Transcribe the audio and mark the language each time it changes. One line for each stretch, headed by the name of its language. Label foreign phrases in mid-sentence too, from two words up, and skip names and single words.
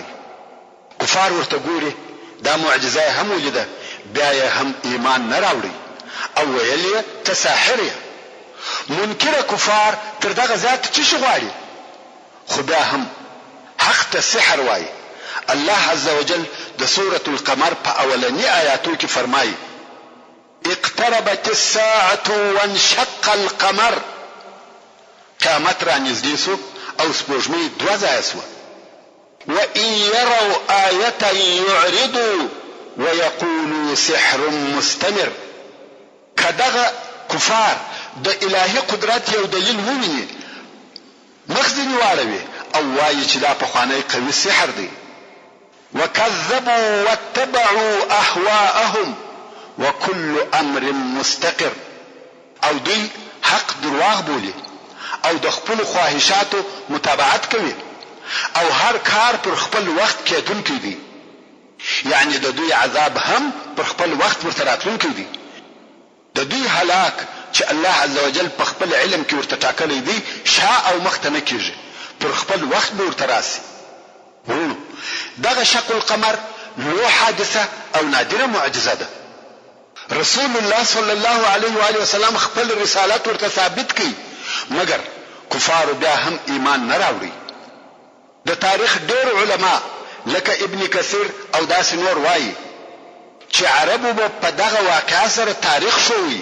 Pashto: کفار ورته ګوري، دا معجزه یې هم ولیده، بیا یې هم ایمان نه راوړي او ویل یې ته ساحر یې. منکره کفار تر دغه زیات څه شي غواړي، خو بیا هم حق ته سحر وایي.
Arabic: الله عز وجل
Pashto: د سورة القمر په اولنی آیاتو کې فرمایي
Arabic: اقتربت الساعة وانشق القمر،
Pashto: قیامت را نږدې سو او سپوږمۍ دوه ځایه سوه.
Arabic: وإن يروا آية يعرضوا ويقولوا سحر مستمر.
Pashto: کدغه کفار د الهي قدرت یو دلیل وویني مخ ځینې واړوي او وایي چې دا پخوانی قوي سحر دی.
Arabic: وكذبوا واتبعوا أهواءهم وكل أمر مستقر.
Pashto: او دوی حق درواغ بولي او د خپل خواهشاتو متابعت کوي او هر کار پر خپل وخت کېدونکی دی. یعنی د دوی عذاب هم پر خپل وخت ورته راتلونکی دی. د دوی هلاک چې
Arabic: الله عز وجل
Pashto: په خپل علم کې ورته ټاکلی دی شا او مخته نه کېږي، پر خپل وخت به ورته راسي. دغه شق القمر لو حادثه او نادره معجزه ده. رسول الله
Arabic: صلی الله علیه و آله وسلم
Pashto: خپل رسالت ورته ثابت کړي، مګر کفار بیا هم ایمان نه راوړي. د تاریخ ډېر علما لکه ابن کثیر او داسې نور وایي چې عربو به په دغه واقعه سره تاریخ شوی.